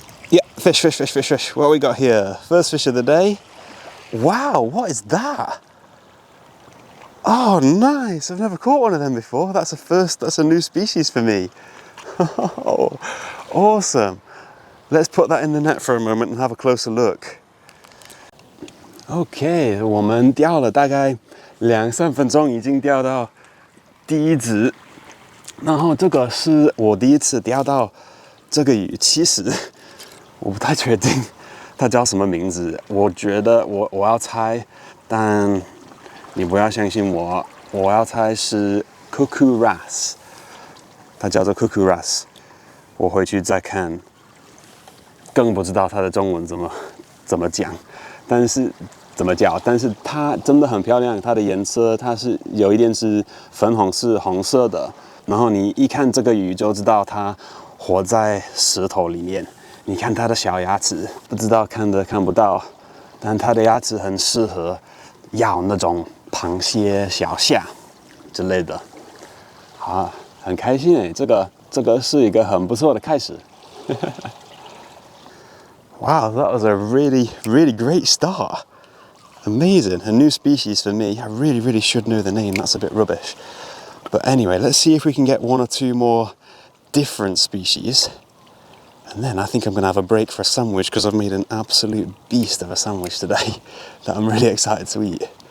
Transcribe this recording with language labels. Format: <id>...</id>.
<en>Yeah, fish. What we got here? First fish of the day. Wow, what is that? Oh, nice. I've never caught one of them before. That's a new species for me. Oh, awesome. Let's put that in the net for a moment and have a closer look.</en> <zh>OK， 我们钓了大概2-3分钟，已经钓到第一只。然后这个是我第一次钓到这个鱼，其实我不太确定它叫什么名字。我觉得我要猜，但你不要相信我，我要猜是 cuckoo wrasse， 它叫做 cuckoo wrasse。我回去再看，更不知道它的中文怎么讲，但是怎么叫？但是它真的很漂亮，它的颜色它是有一点是粉红是红色的，然后你一看这个鱼就知道它活在石头里面。你看它的小牙齿，不知道看不到，但它的牙齿很适合咬那种螃蟹、小虾之类的。好，很开心诶，这个是一个很不错的开始。</zh> <en>Wow, that was a really, really great start. Amazing. A new species for me. I really, really should know the name. That's a bit rubbish. But anyway, let's see if we can get one or two more different species. And then I think I'm going to have a break for a sandwich because I've made an absolute beast of a sandwich today that I'm really excited to eat.</en>